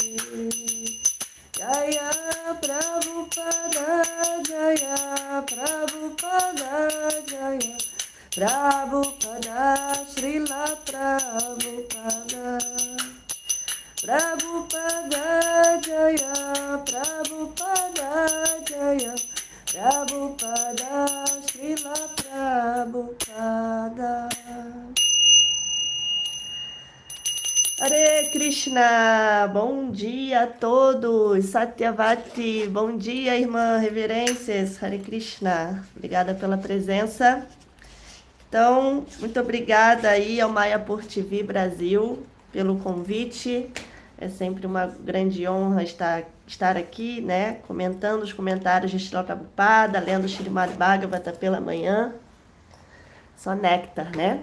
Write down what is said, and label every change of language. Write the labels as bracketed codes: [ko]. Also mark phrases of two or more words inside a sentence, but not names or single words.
[sa] Jaya Prabhupada, Jaya Prabhupada, Jaya Prabhupada, Srila Prabhupada, Prabhupada, Jaya Prabhupada, Jaya Prabhupada, Srila Prabhupada. Hare Krishna, [pt] bom dia a todos, Satyavati, bom dia irmã, reverências, [sa] Hare Krishna, [pt] obrigada pela presença. Então, muito obrigada aí ao Mayapur TV Brasil pelo convite, é sempre uma grande honra estar aqui, né, comentando os comentários de Srila Prabhupada, lendo o Srimad Bhagavata pela manhã, só néctar, né?